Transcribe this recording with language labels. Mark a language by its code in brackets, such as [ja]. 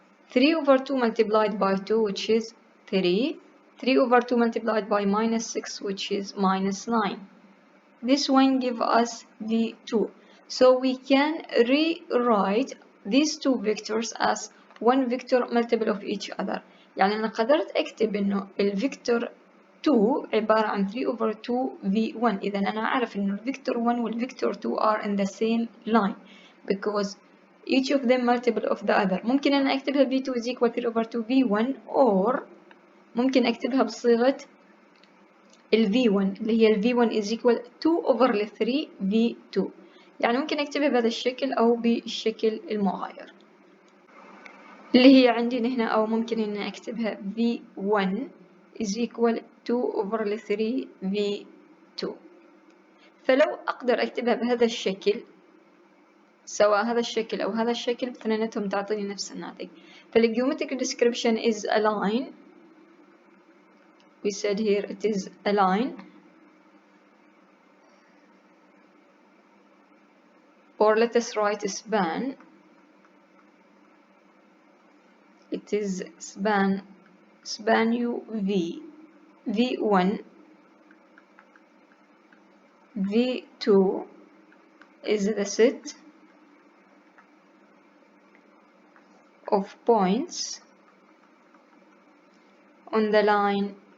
[en] 3 over 2 multiplied by 2, which is 3. 3 over 2 multiplied by minus 6, which is minus 9. This one gives us V2. So we can rewrite these two vectors as one vector multiple of each other. [ar] يعني أنا قدرت أكتب إنه الفيكتور 2 عبارة عن 3 over 2 V1. إذا أنا أعرف إنه الفيكتور 1 والفيكتور 2 [en] are in the same line because each of them multiple of the other. [ar] ممكن أنا أكتبها [en] V2 is equal 3 over 2 V1 [ar] or ممكن أكتبها بصيغة ال V1 اللي هي ال V1 is equal 2 over 3 V2. يعني ممكن أكتبها بهذا الشكل أو بالشكل المغاير اللي هي عندي هنا، أو ممكن إن أكتبها [en] V1 is equal 2 over 3 V2. [ar] فلو أقدر أكتبها بهذا الشكل سواء هذا الشكل أو هذا الشكل اثنيناتهم تعطيني نفس الناتج. [en] فالgeometric description is a line. We said here it is a line, or let us write a span. It is span UV, V1, V2 is the set of points on the line